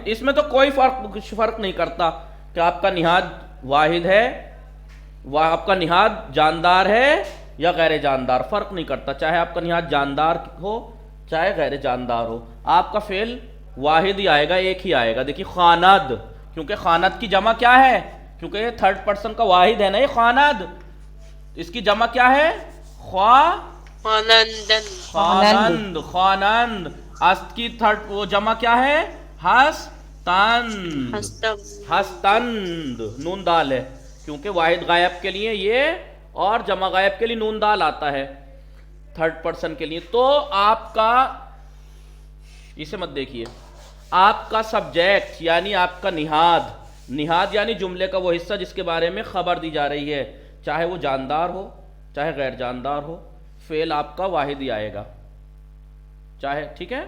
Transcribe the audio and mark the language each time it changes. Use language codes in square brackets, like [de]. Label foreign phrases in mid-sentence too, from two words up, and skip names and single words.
[ur] اس میں تو کوئی فرق نہیں کرتا کہ آپ کا نہاد واحد ہے، آپ کا نہاد جاندار ہے یا غیر جاندار، فرق نہیں کرتا. چاہے آپ کا نہاد جاندار ہو چاہے غیر جاندار ہو، آپ کا فعل واحد ہی آئے گا، ایک ہی آئے گا. دیکھیے، خواند، کیونکہ خواند کی جمع کیا ہے؟ کیونکہ یہ [en] third person [ur] کا واحد ہے نا، یہ خواند، اس کی جمع کیا ہے؟ [fa] خانندن خانند خانند. [ur] است کی تھرڈ وہ جمع کیا ہے؟ [fa] ہستند. ہستم [ur] ہستند نون دال ہے کیونکہ واحد غائب کے لیے یہ اور جمع غائب کے لیے نون دال آتا ہے [en] third person [ur] کے لیے. تو آپ کا اسے مت دیکھیے، آپ کا سبجیکٹ یعنی آپ کا نہاد، نہاد یعنی جملے کا وہ حصہ جس کے بارے میں خبر دی جا رہی ہے، چاہے وہ جاندار ہو چاہے غیر جاندار ہو، فعل آپ کا واحد ہی آئے گا چاہے، ٹھیک ہے.